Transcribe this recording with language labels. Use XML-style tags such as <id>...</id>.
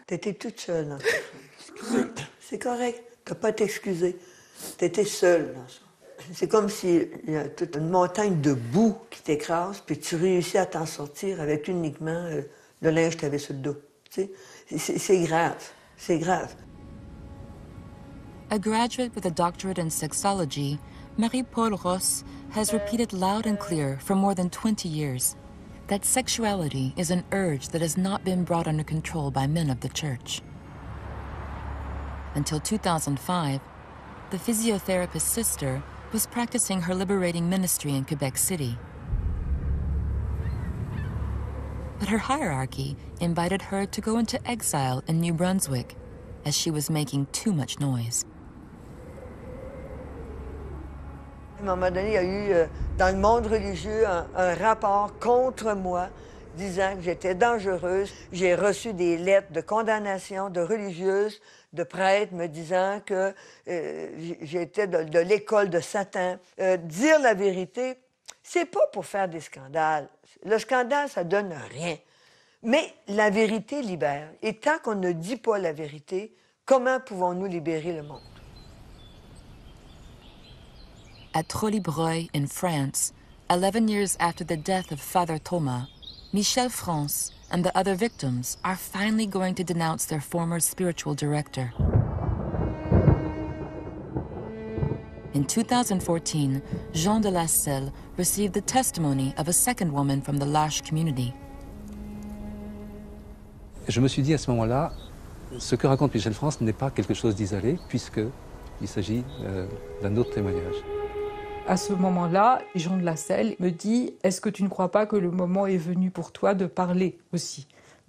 <fr>T'étais toute seule dans tout ça. C'est correct. T'as pas à t'excuser. T'étais seule dans ça. C'est comme s'il y a toute une montagne de boue qui t'écrase, puis tu réussis à t'en sortir avec uniquement le linge que t'avais sur le dos. Tu sais? C'est grave. C'est grave.</fr> <en>A graduate with a doctorate in sexology, Marie-Paul Ross has repeated loud and clear for more than 20 years that sexuality is an urge that has not been brought under control by men of the church. Until 2005, the physiotherapist's sister was practicing her liberating ministry in Quebec City. But her hierarchy invited her to go into exile in New Brunswick as she was making too much noise.</en> <fr>À un moment donné, il y a eu, dans le monde religieux, un rapport contre moi disant que j'étais dangereuse. J'ai reçu des lettres de condamnation de religieuses, de prêtres, me disant que j'étais de l'école de Satan. Dire la vérité, c'est pas pour faire des scandales. Le scandale, ça donne rien. Mais la vérité libère. Et tant qu'on ne dit pas la vérité, comment pouvons-nous libérer le monde?</fr> <en>At Trollibreuil in France, 11 years after the death of Father Thomas, Michel France and the other victims are finally going to denounce their former spiritual director. In 2014, Jean de la Selle received the testimony of a second woman from the L'Arche community.</en> <fr>Je me suis dit à ce moment-là, ce que raconte Michel France n'est pas quelque chose d'isolé, puisqu'il s'agit d'un autre témoignage. À ce moment-là, Jean de la Selle me dit « Est-ce que tu ne crois pas que le moment est venu pour toi de parler aussi ?»</fr>